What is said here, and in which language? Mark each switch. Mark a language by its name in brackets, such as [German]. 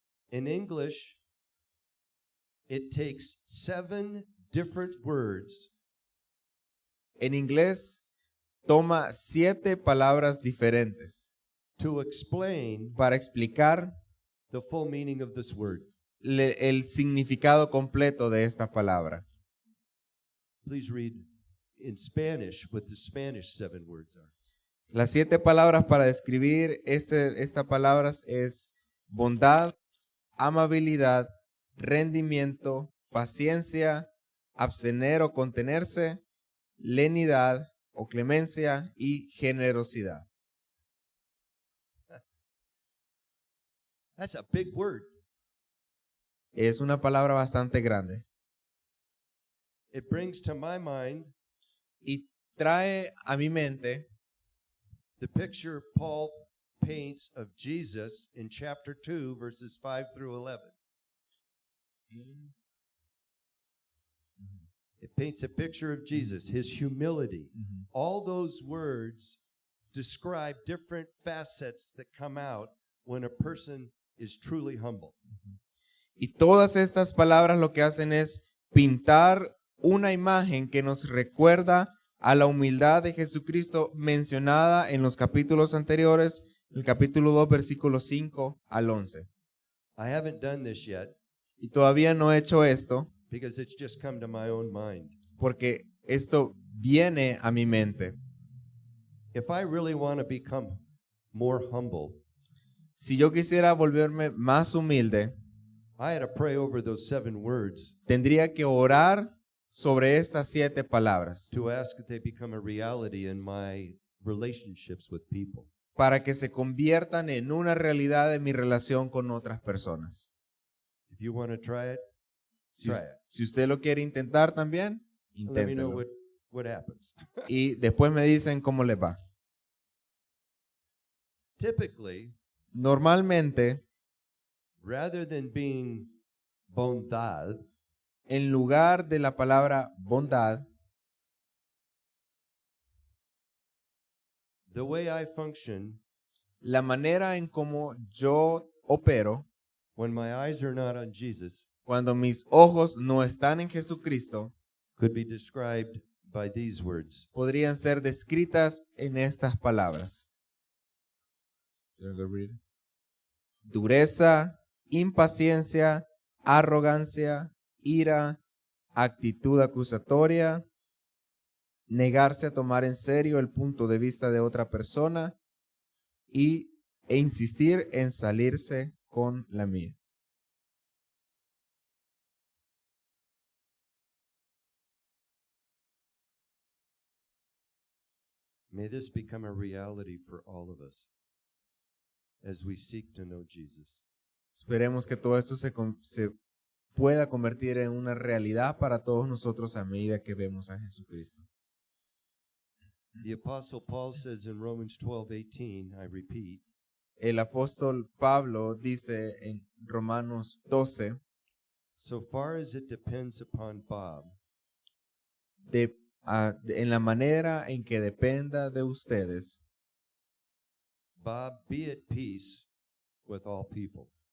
[English] In English, it takes 7 different words [Spanish] En inglés toma 7 palabras diferentes [English] to explain [Spanish] para explicar [English] the full meaning of this word. [Spanish] el significado completo de esta palabra. [English] Please read in Spanish what the Spanish 7 words are. [Spanish] Las 7 palabras para describir estas palabras es bondad, amabilidad, rendimiento, paciencia, abstener o contenerse, lenidad o clemencia y generosidad. [English] That's a big word. [Spanish] Es una palabra bastante grande [English] It brings to my mind [Spanish] y trae a mi mente [English] the picture Paul paints of Jesus in chapter 2, verses 5 through 11. It paints a picture of Jesus, his humility. All those words describe different facets that come out when a person is truly humble. [Spanish] Y todas estas palabras lo que hacen es pintar una imagen que nos recuerda a la humildad de Jesucristo mencionada en los capítulos anteriores, el capítulo 2, versículos 5 al 11. [English] I haven't done this yet [Spanish] Y todavía no he hecho esto [English] because it's just come to my own mind. [Spanish] porque esto viene a mi mente. [English] If I really want to become more humble, [Spanish] Si yo quisiera volverme más humilde, [English] I had to pray over those 7 words [Spanish] tendría que orar sobre estas 7 palabras [English] to ask that they become a reality in my relationships with people. [Spanish] para que se conviertan en una realidad en mi relación con otras personas. [English] If you want to try it, [Spanish] Si, [English] try it. [Spanish] si usted lo quiere intentar también, [English] Let me know [Spanish] inténtelo. [English] what happens. [Spanish] Y después me dicen cómo les va. [English] Typically, [Spanish] Normalmente, [English] rather than being bondad, [Spanish] en lugar de la palabra bondad, [English] the way I function [Spanish] la manera en cómo yo opero [English] when my eyes are not on Jesus [Spanish] cuando mis ojos no están en Jesucristo [English] could be described by these words. [Spanish] podrían ser descritas en estas palabras. Dureza, impaciencia, arrogancia, ira, actitud acusatoria, negarse a tomar en serio el punto de vista de otra persona e insistir en salirse con la mía. [English] May this become a reality for all of us as we seek to know Jesus. [Spanish] Esperemos que todo esto se pueda convertir en una realidad para todos nosotros a medida que vemos a Jesucristo. [English] The Apostle Paul says in Romans 12:18, I repeat, [Spanish] El apóstol Pablo dice en Romanos 12, [English] so far as it depends upon Bob, [Spanish] en la manera en que dependa de ustedes, [English] Bob, be at peace with all people.